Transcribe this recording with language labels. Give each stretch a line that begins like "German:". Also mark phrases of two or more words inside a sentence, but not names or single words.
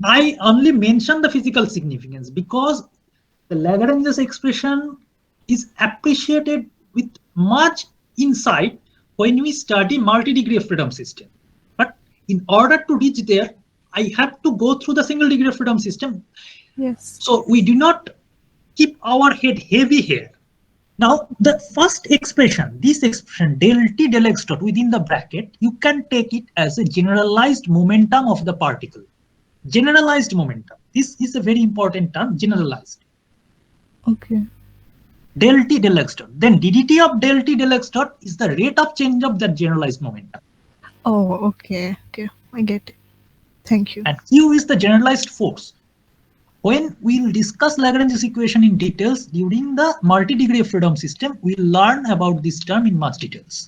English: I only mention the physical significance because the Lagrange's expression is appreciated with much insight when we study multi-degree of freedom system. But in order to reach there, I have to go through the single degree of freedom system. Yes. So we do not keep our head heavy here. Now, the first expression, this expression del t del x dot within the bracket, you can take it as a generalized momentum of the particle. Generalized momentum. This is a very important term, generalized. Okay. Del t del x dot. Then ddt of del t del x dot is the rate of change of that generalized momentum. Oh, okay. Okay. I get it. Thank you. And q is the generalized force. When we'll discuss Lagrange's equation in details during the multi-degree of freedom system, we'll learn about this term in much details.